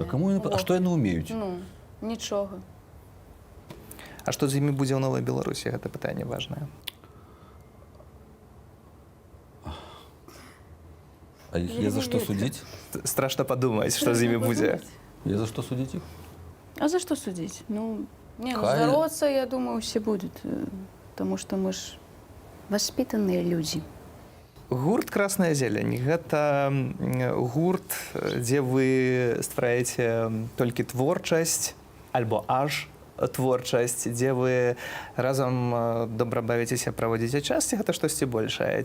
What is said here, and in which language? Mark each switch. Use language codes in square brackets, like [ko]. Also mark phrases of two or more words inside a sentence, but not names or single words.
[be] А што яны ўмеюць? Ну, нічога. А што з імі будзе ў Новай Беларусі? Гэта пытанне важнае. А іх є за што судзіць? Страшна падумаць, што з імі будзе. [ru] Есть за что судить их? А за что судить? Ну, не, ну, [be] Хай- [ru] здороваться, я думаю, все будут. Потому что мы ж воспитанные люди. [be] Гурт «Красная зелень» – гэта гурт, дзе вы ствараеце толькі творчасць альбо аж творчасць, дзе вы разам добра бавіцеся, праводзіце час, ці гэта штосьці большае?